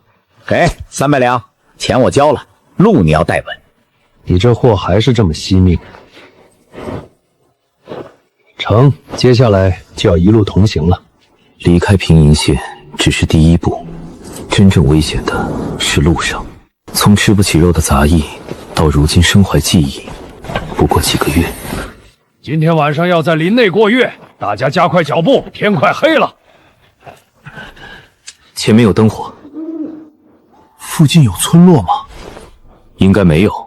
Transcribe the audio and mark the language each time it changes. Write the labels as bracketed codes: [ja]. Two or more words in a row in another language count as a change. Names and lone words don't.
[zh] 给300两，钱我交了，路你要带稳。你这货还是这麼惜命。成，接下來就要一路同行了。離開平陰縣只是第一步，真正危險的是路上。從吃不起肉的雜役到如今身懷技藝，不過幾個月。今天晚上要在林內過夜，大家加快腳步，天快黑了。前面有燈火。附近有村落嗎？應該沒有。